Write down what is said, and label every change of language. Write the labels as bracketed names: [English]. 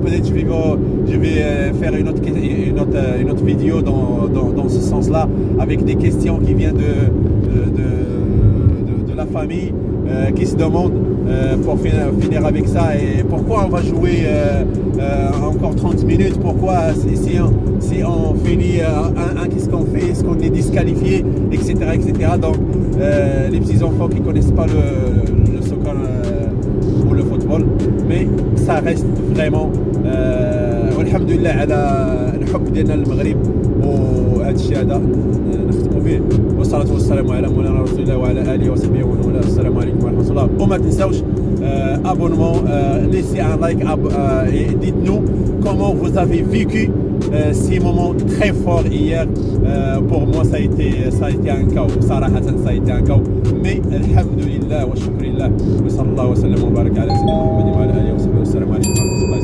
[French] Peut-être je vais faire une autre vidéo dans ce sens-là, avec des questions qui viennent de la famille, qui se demandent pour finir avec ça, et pourquoi on va jouer encore 30 minutes, pourquoi si on finit qu'est-ce qu'on fait, est-ce qu'on est disqualifié, etc. Donc les petits enfants qui ne connaissent pas le soccer ou le football, mais ça reste vraiment [Arabic] والحمد لله على الحب ديالنا للمغرب وهذا الشيء هذا نختموا به والصلاة والسلام على مولانا رسول الله وعلى آله وصحبه ومن والاه. السلام عليكم ورحمة الله. وما تنساوش [French] abonnement, laissez un like et dites-nous comment vous avez vécu ces moments très forts hier. Pour moi ça a été un chaos, [Arabic] صراحة [French] ça a été un chaos, mais [Arabic] الحمد لله والشكر لله وصلى الله وسلم وبارك على سيدنا محمد وعلى آله وصحبه والسلام عليكم.